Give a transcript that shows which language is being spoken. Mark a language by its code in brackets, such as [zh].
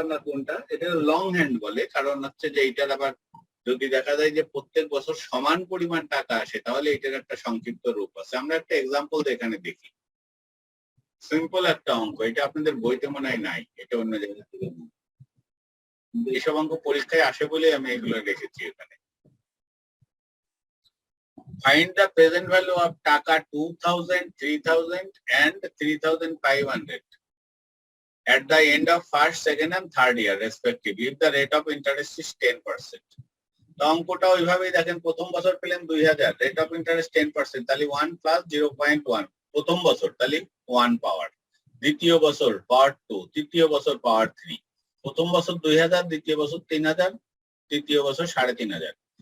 [bn] আমরা কোনটা, এটা লং হ্যান্ড বলে, কারণ হচ্ছে যে এইটার আবার যদি দেখা যায় যে প্রত্যেক বছর সমান পরিমাণ টাকা আসে তাহলে এটার একটা সংক্ষিপ্ত রূপ আছে। আমরা একটা এক্সাম্পল এখানে দেখি, সিম্পল একটা অঙ্ক। এটা আপনাদের বইতে মনে হয় নাই, এটা অন্য জায়গা থেকে। এইসব অঙ্ক পরীক্ষায় আসে বলে আমি এগুলো রেখেছি এখানে। [en] Find the present value of taka 2000, 3000 and 3500 at the end of first, second and third year respectively if the rate of interest is 10%. [bn] তো অঙ্কটা ওইভাবেই দেখেন, প্রথম বছর পেলেন 2000, রেট অফ ইন্টারেস্ট 10%, তাহলে 1 প্লাস 0.1 প্রথম বছর, তাহলে 1 পাওয়ার। দ্বিতীয় বছর পাওয়ার 2, তৃতীয় বছর পাওয়ার 3। প্রথম বছর 2000, দ্বিতীয় বছর 3000, তৃতীয় বছর 3500।